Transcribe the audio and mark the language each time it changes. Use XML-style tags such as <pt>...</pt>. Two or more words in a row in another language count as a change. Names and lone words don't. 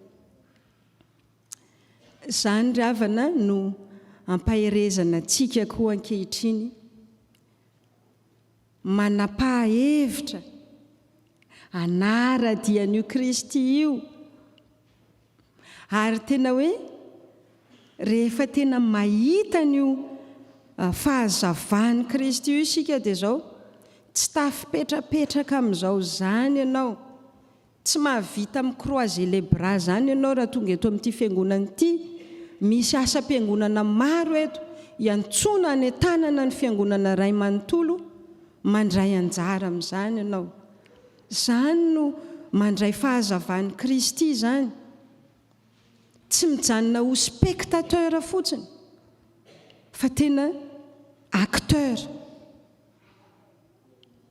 <mg>Izany ry havana no ampaherezana antsika koa ankehitriny, manapa-hevitra hanaradian'io Kristy io, ary tena hoe rehefa tena mahita an'io fahazavan'i Kristy io isika dia zao tsy tafipetrapetraka amin'izao zany ianao, tsy mahavita amin'ny</mg> <fr>croix-et-les-bras</fr> <mg>zany ianao raha tonga eto amin'ity fiangonana ity. Misy asa-piangonana maro eto iantsona any tanana ny fiangonana ray manontolo, mandray anjara amin'izany ianao. Izany no mandray fahazavan'i Kristy izany, tsy mijanona ho spectateur fotsiny fa tena acteur.</mg>